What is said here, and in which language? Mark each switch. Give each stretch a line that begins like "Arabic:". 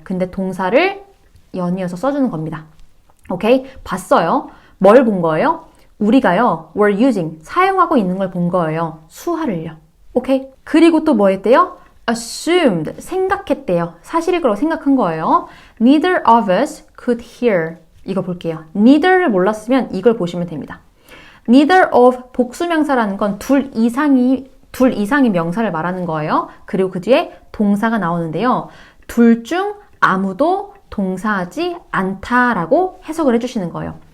Korean: 근데 동사를 연이어서 써주는 겁니다. 오케이? 봤어요. 뭘 본 거예요? 우리가요,
English: were using,
Korean: 사용하고 있는 걸 본 거예요. 수화를요. 오케이? 그리고 또 뭐 했대요?
English: assumed,
Korean: 생각했대요. 사실일 거라고 생각한 거예요.
English: Neither of us could hear.
Korean: 이거 볼게요. neither를 몰랐으면 이걸 보시면 됩니다. neither of 복수명사라는 건 둘 이상의 명사를 말하는 거예요. 그리고 그 뒤에 동사가 나오는데요. 둘 중 아무도 동사하지 않다라고 해석을 해주시는 거예요.